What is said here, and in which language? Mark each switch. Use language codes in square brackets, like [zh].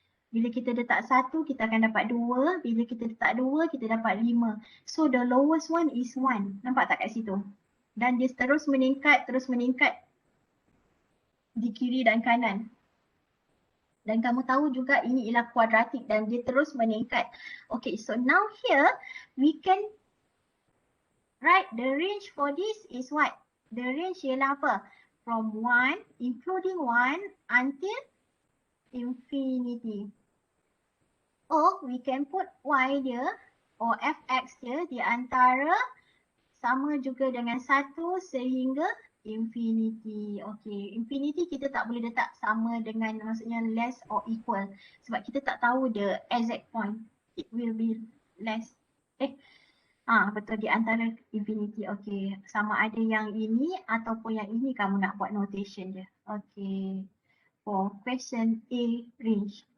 [ms] Bila kita letak 1, kita akan dapat 2. Bila kita letak 2, kita dapat 5. [en] So the lowest one is 1. [ms] Nampak tak kat situ? Dan dia terus meningkat di kiri dan kanan. Dan kamu tahu juga ini ialah kuadratik dan dia terus meningkat. [en] Okay, so now here we can write the range for this is what? The range [ms] ialah apa? [en] From 1, including 1 until infinity. Or we can put [ms] Y dia or fx dia di antara sama juga dengan 1 sehingga infinity. Okay, infinity kita tak boleh letak sama dengan maksudnya less or equal sebab kita tak tahu [en] the exact point. It will be less. [ms] Betul di antara infinity. Okay, sama ada yang ini ataupun yang ini kamu nak buat notation dia. [en] Okay, for question A range.